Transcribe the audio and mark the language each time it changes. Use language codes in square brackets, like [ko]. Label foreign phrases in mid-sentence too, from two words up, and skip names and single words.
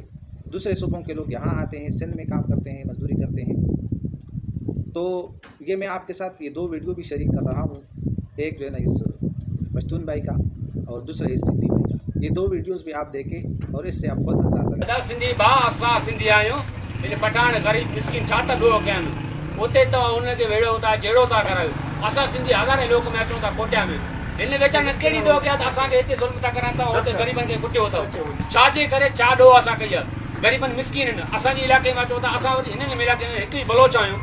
[ur] دوسرے صوبوں کے لوگ یہاں آتے ہیں، سندھ میں کام کرتے ہیں، مزدوری کرتے ہیں۔ تو یہ میں آپ کے ساتھ یہ 2 ویڈیو بھی شیئر کر رہا ہوں، ایک جو ہے نا اس پشتون بھائی کا اور دوسرا اس سندھی بھائی کا۔ یہ 2 ویڈیوز بھی آپ دیکھیں اور اس سے آپ خود اندازہ لگائیں۔ [sd] سندھی بھاء اساں سندھی آहियूं، ان پٹھان غریب مسکین छा था ॾोह कनि उते त उन ते वेड़ो था जहिड़ो था करायो। असां सिंधी हज़ारे लोक में अचूं था कोटिया में, हिन वेचारनि कहिड़ी ॾोह कया त असांखे हिते ज़ुल्म था करनि था, हुते ग़रीबनि खे कुटियो अथव। छाजे करे छा ॾोह असां कई आहे? ग़रीबनि मिसकीन आहिनि। असांजे इलाइक़े में अचो था, असां वरी हिन इलाइक़े में हिकु ई बलोच आहियूं।